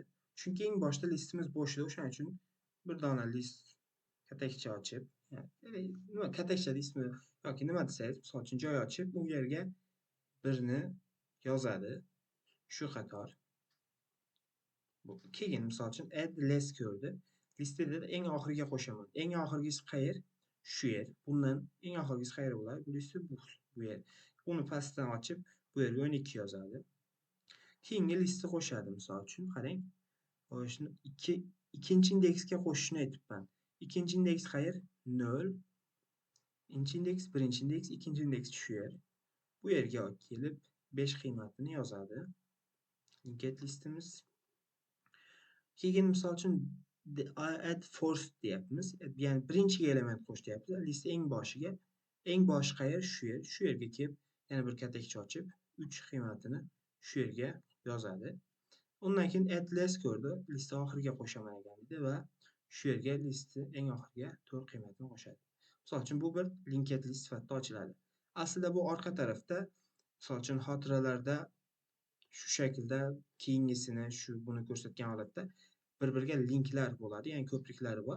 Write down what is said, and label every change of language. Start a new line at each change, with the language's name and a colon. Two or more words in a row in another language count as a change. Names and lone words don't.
Uzbek: Chunki eng boshda listimiz bo'sh edi, o'shaning uchun bir dona list katakcha ochib, nima katakcha ismi yoki nima desangiz, misol uchun joy ochib, u yerga birni yozadi. Shu qator. Keyin misol uchun
English: add less
Uzbek: ko'rdi. Listada eng oxiriga qo'shaman. Eng oxirgisi qayer? Shu yer. Bundan eng oxirgisi qayer bo'ladi? Burisi bu yer. Uni pastdan ochib, bu yerga 12 yozadi. Keyingi listni qo'shadi misol uchun. Qarang. Shuni ikkinchi indeksga qo'shishni aytibman. Ikkinchi indeks qayer? 0. Indeks, birinchi indeks, ikkinchi indeks shu yer. Bu yerga olib kelib 5 qiymatini yozadi.
English: Linked listimiz.
Uzbek: Keyin misol uchun
English: add first
Uzbek: deyapmiz. Ya'ni birinchi element qo'sh deyapmiz. List eng boshiga. Eng bosh qayer? Shu yer. Shu yerga kelib yana bir katakcha ochib 3 qiymatini shu yerga yozadi. Undan keyin
English: add less
Uzbek: ko'rdi. Listni oxiriga qo'shaman ekan dedi va shu yerga listni eng oxiriga 4 qiymatini qo'shadi. Misol uchun bu bir
English: linked list
Uzbek: sifatida ochiladi. Aslida bu orqa tarafda, misol uchun xotiralarda shu shaklda keyingisini buni ko'rsatgan holatda bir-biriga linklar bo'ladi, ya'ni ko'priklari bor.